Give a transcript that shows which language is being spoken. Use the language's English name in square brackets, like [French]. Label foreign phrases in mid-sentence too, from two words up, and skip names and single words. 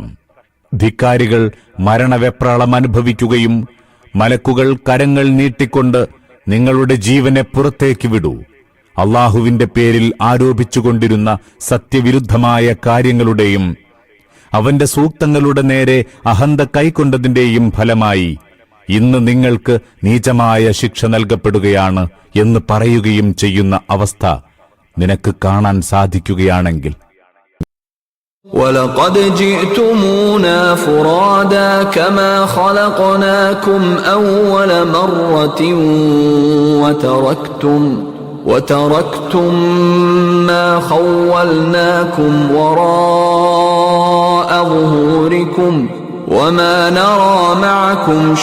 [Malayalam] ധിക്കാരികൾ മരണവെപ്രാളം അനുഭവിക്കുകയും മലക്കുകൾ കരങ്ങൾ നീട്ടിക്കൊണ്ട് നിങ്ങളുടെ ജീവനെ പുറത്തേക്ക് വിടൂ, അള്ളാഹുവിന്റെ പേരിൽ ആരോപിച്ചുകൊണ്ടിരുന്ന സത്യവിരുദ്ധമായ കാര്യങ്ങളുടെയും അവന്റെ സൂക്തങ്ങളുടെ നേരെ അഹന്ത കൈക്കൊണ്ടതിന്റെയും ഫലമായി ഇന്ന് നിങ്ങൾക്ക് നീചമായ ശിക്ഷ നൽകപ്പെടുകയാണ് എന്ന് പറയുകയും ചെയ്യുന്ന അവസ്ഥ നിനക്ക് കാണാൻ സാധിക്കുകയാണെങ്കിൽ [Arabic] وَلَقَدْ جِئْتُمُونَا فُرَادَى كَمَا خَلَقْنَاكُمْ أَوَّلَ مَرَّةٍ وَتَرَكْتُمْ مَا خَوَّلْنَاكُمْ وَرَاءَ ظُهُورِكُمْ وَمَا نَرَى مَعَكُمْ